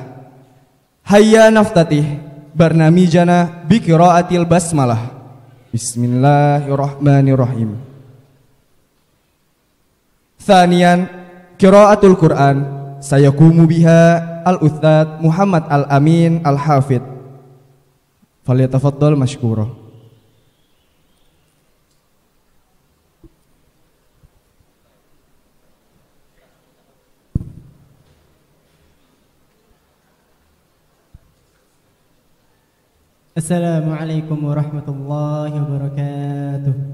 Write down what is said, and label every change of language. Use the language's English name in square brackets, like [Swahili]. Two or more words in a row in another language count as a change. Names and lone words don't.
[Arabic] هيا نفتتح برنامجنا بقراءة البسملة. بسم الله الرحمن الرحيم. ثانيا قراءة القرآن سيقوم بها الأستاذ محمد الأمين الحافظ. فليتفضل مشكورا. السلام عليكم ورحمة الله وبركاته.